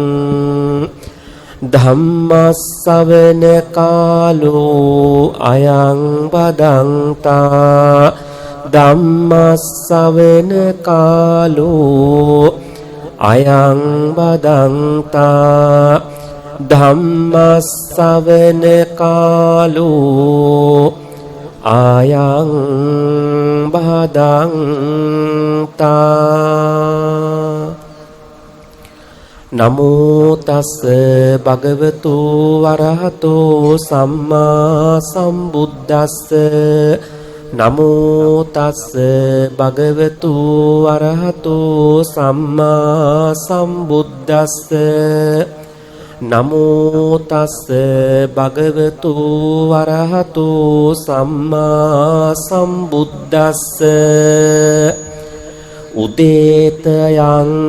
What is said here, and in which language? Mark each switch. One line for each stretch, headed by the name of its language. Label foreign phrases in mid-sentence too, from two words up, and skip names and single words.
Pali: ධම්මස්සවන කාලෝ අයං බදන්තා ධම්මස්සවන කාලෝ අයං බදන්තා ධම්මස්සවන කාලෝ ආයං බදන්තා. නමෝ තස් භගවතු වරහතෝ සම්මා සම්බුද්දස්ස නමෝ තස් භගවතු වරහතෝ සම්මා සම්බුද්දස්ස නමෝ තස් භගවතු වරහතෝ සම්මා සම්බුද්දස්ස උදේතයං